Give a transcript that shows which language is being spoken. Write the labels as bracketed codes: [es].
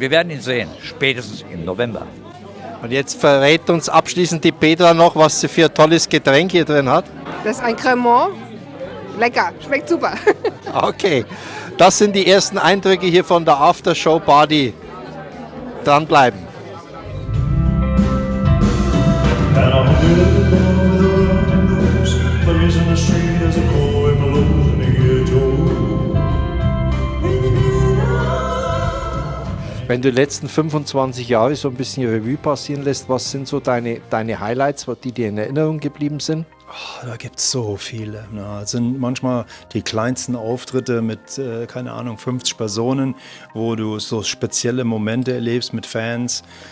[de] Wir werden ihn sehen, spätestens im November. Und jetzt verrät uns abschließend die Petra noch, was sie für ein tolles Getränk hier drin hat. Das ist ein Cremant. Lecker, schmeckt super. Okay, das sind die ersten Eindrücke hier von der Aftershow-Party. Dranbleiben. [en] And I'm living over the London roads, blazing the street as a cold blows in the ghetto. [de] Wenn du die letzten 25 Jahre so ein bisschen Revue passieren lässt, was sind so deine Highlights, die dir in Erinnerung geblieben sind? Oh, da gibt es so viele. Es sind manchmal die kleinsten Auftritte mit, keine Ahnung, 50 Personen, wo du so spezielle Momente erlebst mit Fans.